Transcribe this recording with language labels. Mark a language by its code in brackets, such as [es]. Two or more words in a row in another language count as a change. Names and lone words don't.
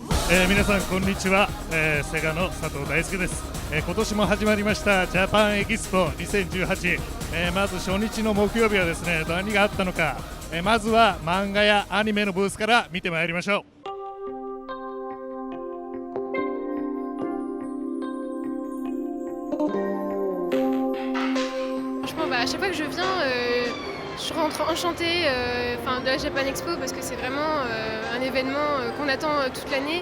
[ja] 皆さんこんにちは、セガの佐藤大輔です。今年も始まりましたジャパンエキスポ2018、まず初日の木曜日はですね、何があったのか、まずは漫画やアニメのブースから見てまいりましょう。 [fr] Franchement, à chaque fois que je viens, je rentre enchantée de la Japan Expo parce que c'est vraiment un événement qu'on attend toute l'année.